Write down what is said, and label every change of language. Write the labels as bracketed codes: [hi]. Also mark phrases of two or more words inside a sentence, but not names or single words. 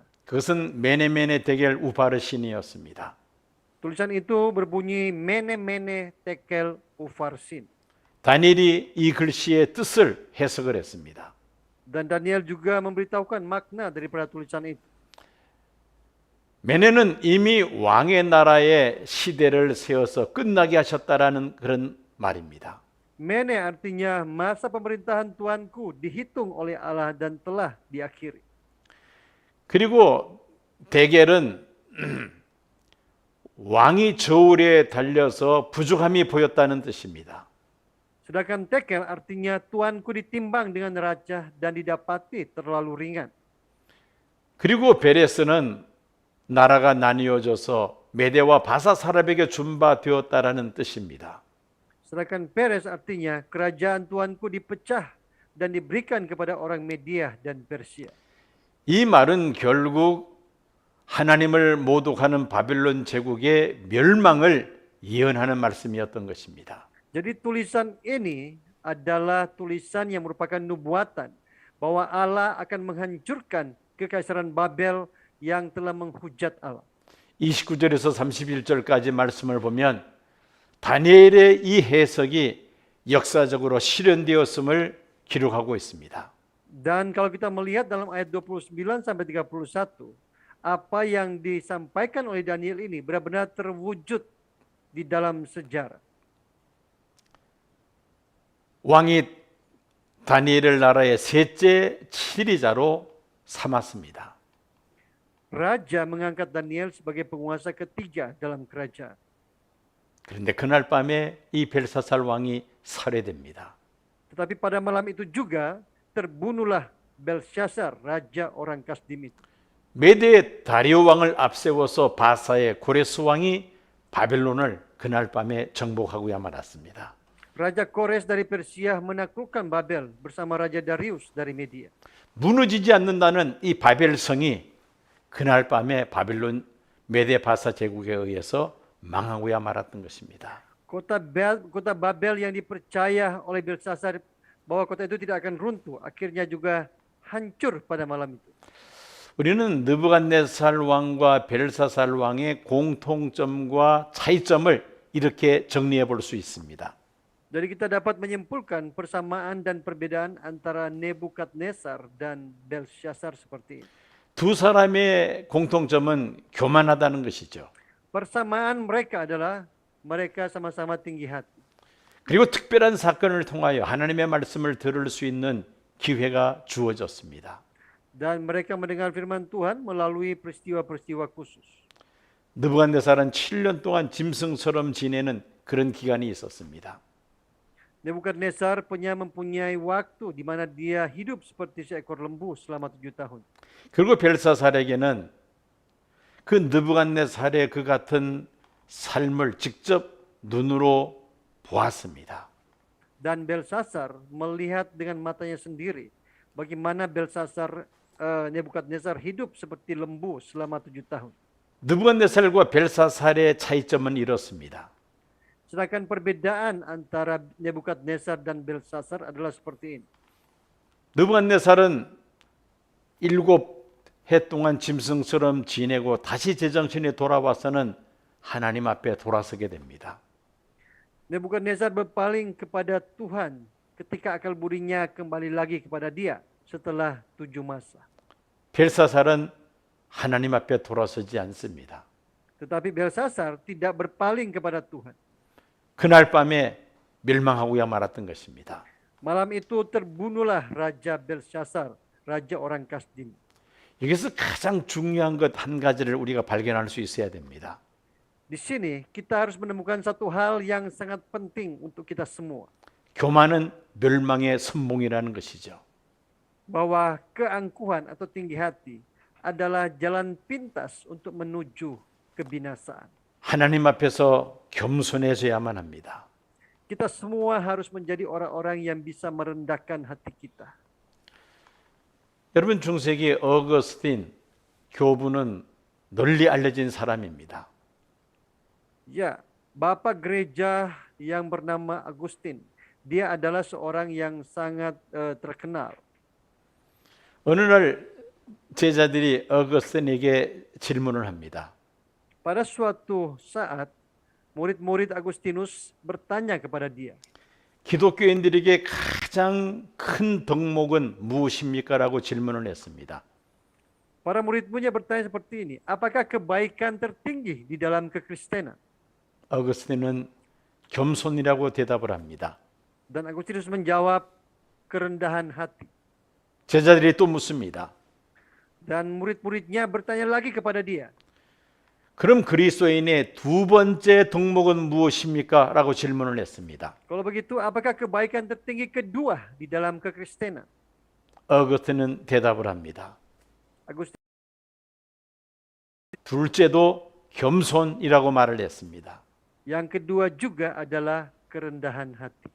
[ko] 그것은 메네메네 데겔 우바르신이었습니다. [id] Tulisan itu berbunyi Mene Mene Tekel Ufarsin. [ko] 다니엘이 이 글씨의 뜻을 해석을 했습니다. [id] Dan Daniel juga memberitahukan makna daripada tulisan itu. [ko] 메네는 이미 왕의 나라의 시대를 세워서 끝나게 하셨다라는 그런 말입니다. [id] Mene artinya masa pemerintahan Tuanku dihitung oleh Allah dan telah diakhiri. [ko] 그리고 데겔은 왕이 저울에 달려서 부족함이 보였다는 뜻입니다. [id] Sedangkan Tekel artinya Tuanku ditimbang dengan raja dan didapati terlalu ringan. [ko] 그리고 베레스는 나라가 나뉘어져서 메대와 바사사랍에게 준바되었다라는 뜻입니다. [id] Sedangkan Peres artinya kerajaan Tuanku dipecah dan diberikan kepada orang Media dan Persia. [ko] 이 말은 결국 하나님을 모독하는 바벨론 제국의 멸망을 예언하는 말씀이었던 것입니다. [id] Jadi tulisan ini adalah tulisan yang merupakan nubuatan bahwa Allah akan menghancurkan kekaisaran Babel yang telah menghujat Allah. [ko] 29절에서 31절까지 말씀을 보면 다니엘의 이 해석이 역사적으로 실현되었음을 기록하고 있습니다. [id] Dan kalau kita melihat dalam ayat 29 sampai 31, apa yang disampaikan oleh Daniel ini benar-benar terwujud di dalam sejarah. [ko] 왕이 다니엘을 나라의 셋째 치리자로 삼았습니다. [id] Raja mengangkat Daniel sebagai penguasa ketiga dalam kerajaan. [ko] 그런데 그날 밤에 이 벨사살 왕이 살해됩니다. [id] Tetapi pada malam itu juga terbunuhlah Belshazzar, raja orang Kasdim itu. [ko] 메대의 다리오 왕을 앞세워서 바사의 고레스 왕이 바벨론을 그날 밤에 정복하고야 말았습니다. [id] Raja Kores dari Persia menaklukkan Babel bersama Raja Darius dari Media. [ko] 무너지지 않는다는 이 바벨성이 그날 밤에 바벨론 메대 바사 제국에 의해서 망하고야 말았던 것입니다. [id] Kota Babel yang dipercaya oleh Belshazzar bahwa kota itu tidak akan runtuh, akhirnya juga hancur pada malam itu. [ko] 우리는 느부갓네살 왕과 벨사살 왕의 공통점과 차이점을 이렇게 정리해 볼 수 있습니다. [id] Jadi kita dapat menyimpulkan persamaan dan perbedaan antara Nebukadnezar dan Belshazzar seperti ini. [ko] 두 사람의 공통점은 교만하다는 것이죠. [id] Persamaan mereka adalah mereka sama-sama tinggi hati. [ko] 그리고 특별한 사건을 통하여 하나님의 말씀을 들을 수 있는 기회가 주어졌습니다. [id] Dan mereka mendengar firman Tuhan melalui peristiwa-peristiwa khusus. [ko] 느부갓네살은 7년 동안 짐승처럼 지내는 그런 기간이 있었습니다. [id] Nebukadnezar mempunyai waktu di mana dia hidup seperti seekor lembu selama 7 tahun. [ko] 그리고 벨사살에게는 그 느부갓네살의 그 같은 삶을 직접 눈으로 보았습니다. [id] Dan Belshazzar melihat dengan matanya sendiri bagaimana Nebukadnezar hidup seperti lembu selama 7 tahun. [ko] 느부갓네살과 벨사살의 차이점은 이렇습니다. [id] Sedangkan perbedaan antara Nebukadnezar dan Belshazzar adalah seperti ini. [ko] 느부갓네살은 7해 동안 짐승처럼 지내고 다시 제정신에 돌아와서는 하나님 앞에 돌아서게 됩니다. [id] Nebukadnezar berpaling kepada Tuhan ketika akal budinya kembali lagi kepada dia setelah 7 masa. [ko] 벨사살은 하나님 앞에 돌아서지 않습니다. [id] Tetapi Belshazzar tidak berpaling kepada Tuhan. [ko] 그날 밤에 멸망하고야 말았던 것입니다. [id] Malam itu terbunuhlah Raja Belshazzar, Raja orang Kasdim. [ko] 여기서 가장 중요한 것 한 가지를 우리가 발견할 수 있어야 됩니다. [id] Di sini kita harus menemukan satu hal yang sangat penting untuk kita semua. [ko] 교만은 멸망의 선봉이라는 것이죠. [id] Bahwa keangkuhan atau tinggi hati adalah jalan pintas untuk menuju kebinasaan. [ko] 하나님 앞에서 겸손해져야만 합니다. [id] Kita semua harus menjadi orang-orang yang bisa merendahkan hati kita. [ko] 여러분 중세기 어거스틴 교부는 널리 알려진 사람입니다. [id] Ya, Bapak gereja yang bernama Agustin, dia adalah seorang yang sangat terkenal. [ko] 어느 날 제자들이 어거스틴에게 질문을 합니다. [id] Pada suatu saat, murid-murid Agustinus bertanya kepada dia, [ko] 기독교인들에게 가장 큰 덕목은 무엇입니까? 라고 질문을 했습니다. [id] para murid-muridnya bertanya seperti ini, apakah kebaikan tertinggi di dalam kekristenan? [ko] 어거스틴은 겸손이라고 대답을 합니다. [id] Dan Agustinus menjawab, kerendahan hati. [ko] 제자들이 또 묻습니다. [id] Dan murid-muridnya bertanya lagi kepada dia, [ko] 그럼 그리스도인의 두 번째 덕목은 무엇입니까? 라고 질문을 했습니다. [id] kalau begitu apakah kebaikan tertinggi kedua di dalam kekristenan? [ko] 어거스틴은 대답을 합니다. [id] Agustinus [ko] 둘째도 겸손이라고 말을 했습니다. [id] yang kedua juga adalah kerendahan hati.